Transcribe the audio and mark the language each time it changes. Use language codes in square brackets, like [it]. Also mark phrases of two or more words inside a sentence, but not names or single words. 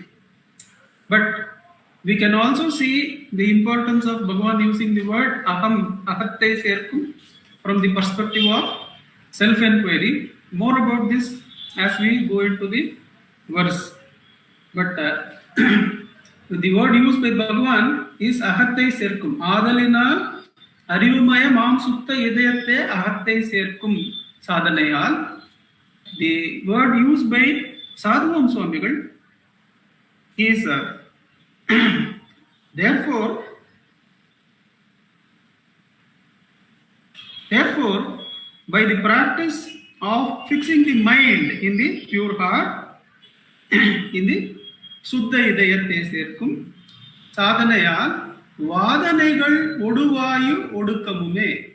[en] But we can also see the importance of Bhagavan using the word Aham, [ta] அகத்தை சேர்க்கும் [en] from the perspective of self-enquiry. More about this as we go into the verse. But the word used by Bhagavan is [ta] அகத்தை சேர்க்கும். அதனால் அறிவுமய மாம் சுத்த இதயத்தே அகத்தை சேர்க்கும் சாதனையால். [en] The word used by Sadhuvam Swamigal is therefore, by the practice of fixing the mind in the pure heart, in the [ta] சுத்த இதயத்தே சேர்க்கும் சாதனையால், வாதனைகள் ஒடுவாயு ஒடுக்கமுமே.